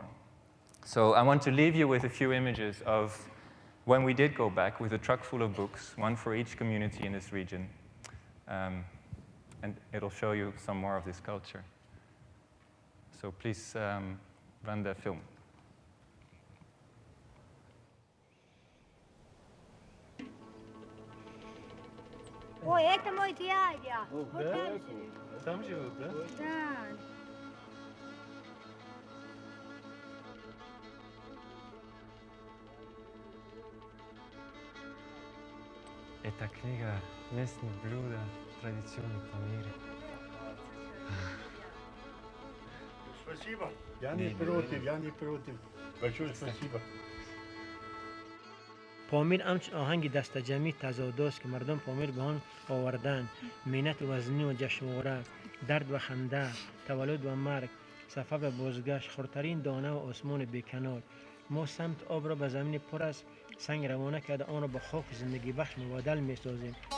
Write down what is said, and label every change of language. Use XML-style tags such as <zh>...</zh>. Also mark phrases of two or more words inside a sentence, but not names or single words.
<en>So I want to leave you with a few images of when we did go back with a truck full of books, one for each community in this region, and it'll show you some more of this culture. So please run the film.</en> <ru>Ой, это мой дядя. Там живут, да? Да. Это книга местных блюд традиционных Памире. Спасибо. Я не против. Большое спасибо.</ru> <tg>پامیر همچون آهنگ دست جمعی تضاداست که مردم پامیر به آن آوردن. مینت وزنی و جشنواره، درد و خنده، تولد و مرگ، سفر و بازگشت، خردترین دانه و آسمان بیکنار. ما سمت آب را به زمین پر از سنگ روانه کرده آن را به خاک زندگی بخش مبادل می سازیم.</tg>